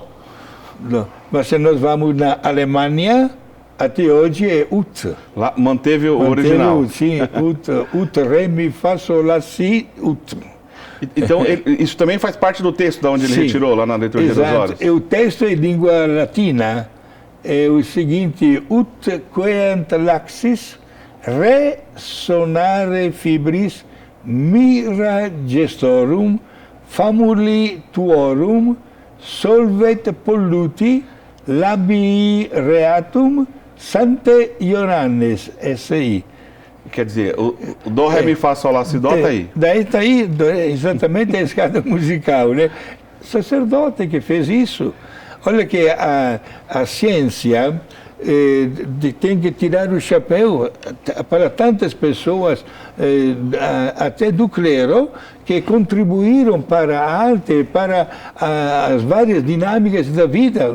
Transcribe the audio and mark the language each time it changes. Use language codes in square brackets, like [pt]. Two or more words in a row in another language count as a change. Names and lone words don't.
[pt] Mas se nós vamos na Alemanha, até hoje é Ut. Lá manteve o original. Sim, Ut, Ré, Mi, Fá, Sol, Lá, Si, Ut. Então, isso também faz parte do texto da onde ele retirou, lá na liturgia das horas? O texto é em língua latina. É o seguinte: [la] Ut queant laxis, re sonare fibris, mira gestorum, famuli tuorum, solvet polluti, labii reatum, sante Ioannes, [pt] S.I. Quer dizer, o Dó, Ré, Mi, Fá, Sol, Lá, Si, Dó está aí. Daí está aí exatamente a escala musical, né? Sacerdote que fez isso. Olha que a ciência tem que tirar o chapéu para tantas pessoas, até do clero, que contribuíram para a arte, para as várias dinâmicas da vida.